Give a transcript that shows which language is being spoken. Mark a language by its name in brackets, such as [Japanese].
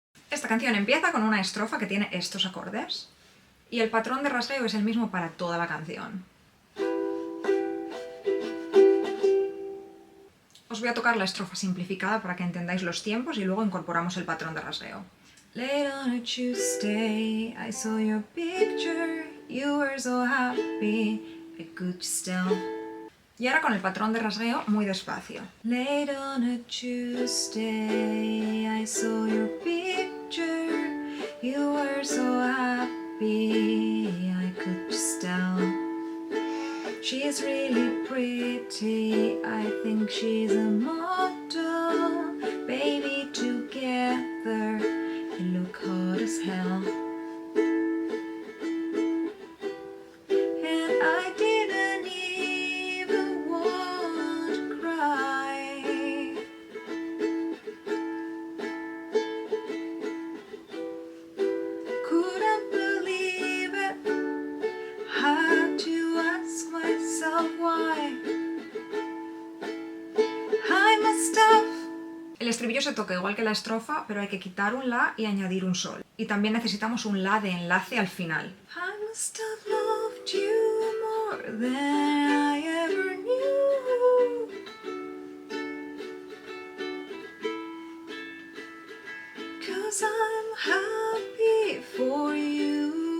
[Spanish] Esta canción empieza con una estrofa que tiene estos acordes y el patrón de rasgueo es el mismo para toda la canción. Os voy a tocar la estrofa simplificada para que entendáis los tiempos y luego incorporamos el patrón de rasgueo. [English] Late on a Tuesday, I saw your picture, you were so happy, I could just tell. [Spanish] Y ahora con el patrón de rasgueo muy despacio. [English] Late on a Tuesday, I saw your picture, you were so happy, I could just tell. She's really pretty, I think she's a model. Baby, together, you look hot as hell. And I didn't even want to cry. Couldn't believe it, had to ask myself why. I must have. [Spanish] El estribillo se toca igual que la estrofa, pero hay que quitar un la y añadir un sol. Y también necesitamos un la de enlace al final. [English] I must have loved you more than I ever knew. 'Cause I'm happy for you.